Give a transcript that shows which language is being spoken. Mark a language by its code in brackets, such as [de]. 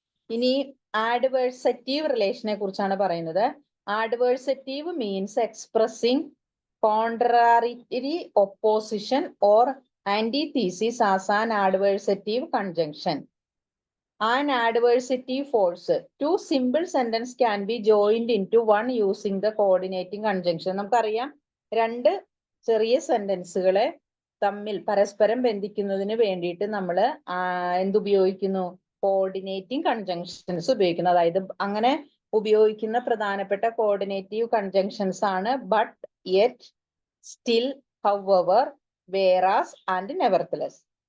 [ml] ഇനി ആഡ്വേഴ്സറ്റീവ് റിലേഷനെ കുറിച്ചാണ് പറയുന്നത്. [en] Adversative means expressing contrariety opposition or antithesis as an adversative conjunction. An adversative force. Two simple sentences can be joined into one using the coordinating conjunction. [ml] നമുക്കറിയാം, രണ്ട് ചെറിയ സെന്റൻസുകളെ തമ്മിൽ പരസ്പരം ബന്ധിക്കുന്നതിന് വേണ്ടിയിട്ട് നമ്മൾ എന്തുപയോഗിക്കുന്നു? കോർഡിനേറ്റിംഗ് കൺജങ്ഷൻസ് ഉപയോഗിക്കുന്നു. അതായത് അങ്ങനെ ഉപയോഗിക്കുന്ന പ്രധാനപ്പെട്ട കോർഡിനേറ്റീവ് കൺജങ്ഷൻസ് ആണ് but, yet, still, however, വേറാസ് and nevertheless.